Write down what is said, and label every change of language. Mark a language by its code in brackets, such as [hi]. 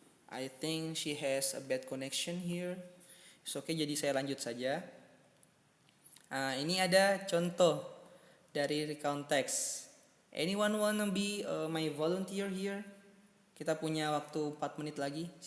[en] I think she has a bad connection here. [id] Oke, jadi saya lanjut saja. Ini ada contoh dari recount text. [en] Anyone wanna be my volunteer here? [id] Kita punya waktu 4 menit lagi.